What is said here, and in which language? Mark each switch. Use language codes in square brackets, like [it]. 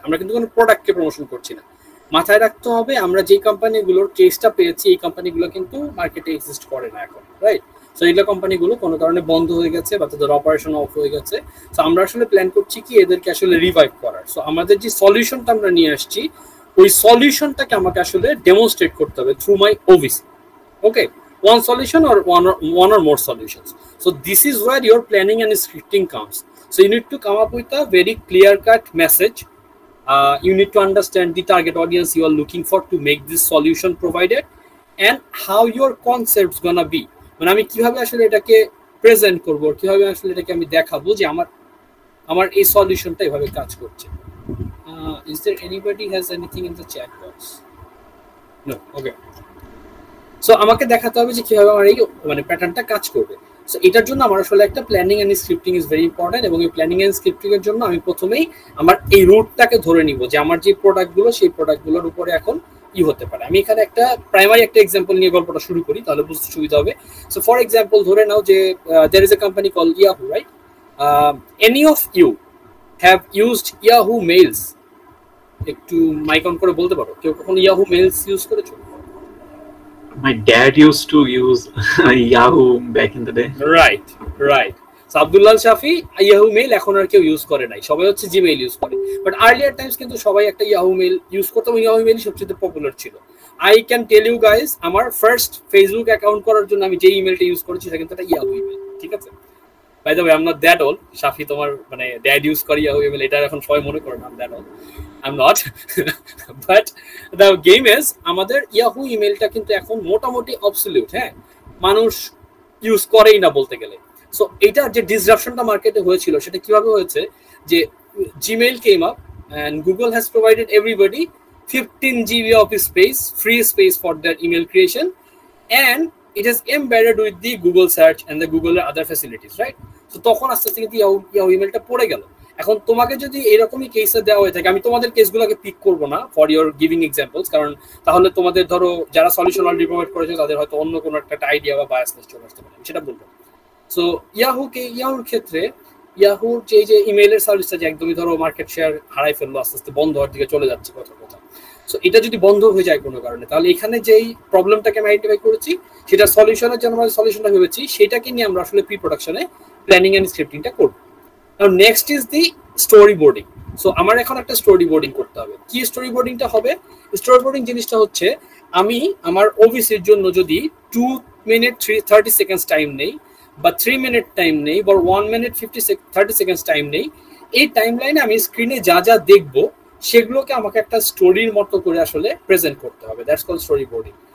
[bn] আমরা কিন্তু কোনো প্রোডাক্টকে প্রমোশন করছি না। মাথায় রাখতে হবে আমরা যে কোম্পানিগুলোর কেসটা পেয়েছি এই কোম্পানিগুলো কিন্তু মার্কেটে এক্সিস্ট করে না এখন, রাইট? সো এইগুলো কোম্পানিগুলো কোনো কারণে বন্ধ হয়ে গেছে বা তাদের অপারেশন অফ হয়ে গেছে। সো আমরা আসলে প্ল্যান করছি কি এদেরকে আসলে রিভাইভ করার। সো আমাদের যে সলিউশনটা আমরা নিয়ে আসছি ওই সলিউশনটাকে আমাকে আসলে ডেমনস্ট্রেট করতে হবে through my OBC. [en] Okay, one solution or one or more solutions. So this is where your planning and scripting comes. So you need to come up with a very clear cut message. You need to understand the target audience you are looking for to make this solution provided and how your concept's gonna be. [bn] মানে আমি কিভাবে আসলে এটাকে present করব, কিভাবে আসলে এটাকে আমি দেখাবো যে আমার এই সলিউশনটা এভাবে কাজ করছে। [en] Is there anybody has anything in the chat box? No. Okay. [bn] So আমাকে দেখাতে হবে যে কিভাবে আমার এই মানে প্যাটার্নটা কাজ করবে। সো এটার জন্য আমার আসলে একটা planning and scripting [en] is very important, [bn] এবং এই প্ল্যানিং এন্ড স্ক্রিপ্টিং এর জন্য আমি প্রথমেই আমার এই রুটটাকে ধরে নিব যে আমার যে প্রোডাক্টগুলো সেই প্রোডাক্টগুলোর উপরে এখন কি হতে পারে। আমি এখানে একটা প্রাইমারি একটা এক্সাম্পল নিয়ে গল্পটা শুরু করি, তাহলে বুঝতে সুবিধা হবে। [en] so for example [bn] ধরে নাও যে [en] there is a company called Yahoo, right? Any of you have used Yahoo mails? [bn] একটু মাইক অন করে বলতে পারো কেউ কখনো Yahoo mails ইউজ করেছো? [en] My dad used to use Yahoo back in the day. Right. [bn] So Abdullah Shafi Yahoo Mail এখন আর কেউ use করে নাই, সবাই হচ্ছে Gmail ইউজ করে। বাট আর্লিয়ার টাইমস কিন্তু সবাই একটা Yahoo Mail ইউজ করতো, এবং Yahoo Mail সবচেয়ে পপুলার ছিল। [en] I can tell you guys, [bn] আমার ফার্স্ট ফেসবুক অ্যাকাউন্ট করার জন্য আমি যে ইমেলটা ইউজ করেছি সেটা কিন্তু একটা Yahoo ইমেল, ঠিক আছে? [en] By the way, I am not that old. [bn] শাফি তোমার মানে ড্যাড ইউজ করে Yahoo ইমেল, এটা এখন সবাই মনে করে না that old. [en] I'm not but the game is [bn] আমাদের Yahoo ইমেলটা কিন্তু এখন মোটামুটি অবসলিউট। [en] হ্যাঁ, [bn] মানুষ ইউজ করেই না বলতে গেলে। সো এটা যে ডিসরাপশনটা মার্কেটে হয়েছিল সেটা কিভাবে হয়েছে যে [en] Gmail came up and Google has provided everybody 15 GB of space, free space for their email creation, and it is embedded with the Google search and the Google other facilities, right? [bn] So তখন আস্তে আস্তে কিন্তু Yahoo ইমেলটা পড়ে গেল। এখন তোমাকে যদি এরকমই কেসে দেওয়া হয়ে থাকে, আমি তোমাদের কেসগুলোকে পিক করব না [en] for your giving examples, [bn] কারণ তাহলে তোমাদের ধরো যারা সলিউশন অলরেডি প্রোভাইড করেছে তাদের হয়তো অন্য কোনো একটা আইডিয়া বা বায়াসনেস চলে আসতে পারে, সেটা বলবো। সো ইয়াহুর ক্ষেত্রে ইয়াহুর যে ইমেইলের সার্ভিসটা যে একদমই ধরো মার্কেট শেয়ার হারাই ফেললো, আস্তে আস্তে বন্ধ হওয়ার দিকে চলে যাচ্ছে কথা। সো এটা যদি বন্ধ হয়ে যায় কোনো কারণে, তাহলে এখানে যেই প্রবলেমটাকে আমি আইডেন্টিফাই করেছি সেটা সলিউশনের জন্য আমরা সলিউশনটা ভেবেছি, সেটাকে নিয়ে আমরা আসলে প্রি প্রোডাকশনে প্ল্যানিং এন্ড স্ক্রিপ্টিংটা করবো। [en] Now next is the storyboarding. [bn] So আমার এখন একটা storyboarding করতে হবে। কি storyboardingটা হবে? Storyboarding জিনিসটা হচ্ছে আমি আমার ওবিসির জন্য যদি 2 minute 30 seconds টাইম নেই বা 3 minute টাইম নেই বা 1 minute 30 seconds টাইম নেই, এই টাইমলাইনে আমি স্ক্রিনে যা যা দেখবো সেগুলোকে আমাকে একটা স্টোরির মতো করে আসলে প্রেজেন্ট করতে হবে। [en] That's called storyboarding.